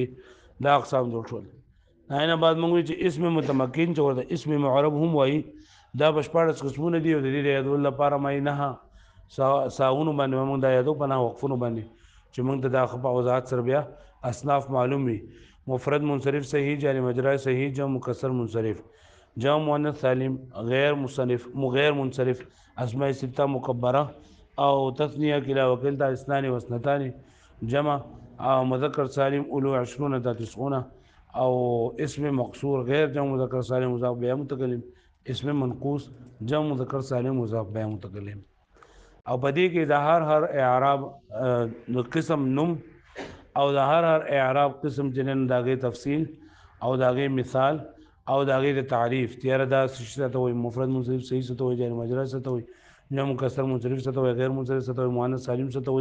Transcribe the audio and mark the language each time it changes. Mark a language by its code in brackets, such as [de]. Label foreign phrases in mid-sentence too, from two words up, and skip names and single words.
[ps] دا اقسام جوړ شول. نه بعد موږ چې [ar] اسم متمکن [ps] چې ورته [ar] اسم معرب [ps] هم وایي، دا بشپړ قسمونه دي او د دې یادول لپاره مې نه ساونو باندې موږ دا یادو پناه وقفونو باندې چې موږ ته د خپل وضاحت سره بیا اصناف معلوم وي. [ar] مفرد منصرف صحیح، جاری مجرا صحیح، جمع مکسر منصرف، جمع مؤنث سالم، غیر مصنف، غیر منصرف، اسماء سته مکبره او تثنیه کلا وکلتا اثنان و اثنتان، جمع او مذکر سالم اولو 20 تا 90، او اسم مقصور غیر جمع مذکر سالم مضاف به متکلم، اسم منقوص جمع مذکر سالم مضاف به متکلم. [ps] او پدې کې د هر اعراب قسم نوم او د هر اعراب قسم جنن داغه تفصیل او داغه مثال او داغه تعریف تیار دا څه ته وي: [ar] مفرد منصرف صحیح [ps] څه ته وي، [ar] جاری مجرور [ps] څه ته وي، [ar] جمع مکسر منصرف [ps] څه ته وي، [ar] غیر منصرف [ps] څه ته وي، [ar] مؤنث سالم [ps] څه ته وي.